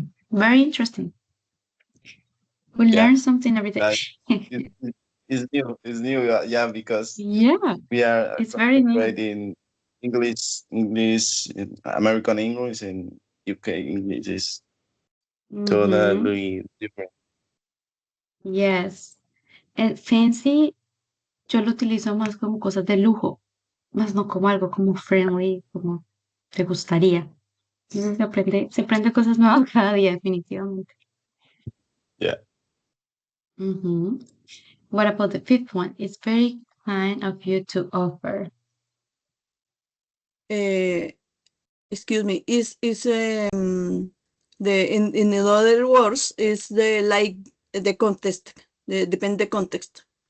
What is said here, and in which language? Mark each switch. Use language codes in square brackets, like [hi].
[en] Very interesting. We yeah. learn something every day. That is new. It's new. Yeah, because Yeah, we are it's very new. concentrating English, American English, and UK English is Mhm. totally different. Yes. [es] And fancy, yo lo utilizo más como cosas de lujo, más no como algo como friendly, como te gustaría. Entonces se aprende cosas nuevas cada día, definitivamente. [en] Yeah. Mhm. What about the fifth one? It's very kind of you to offer. Excuse me, is the in other words is the like the context, depend the context.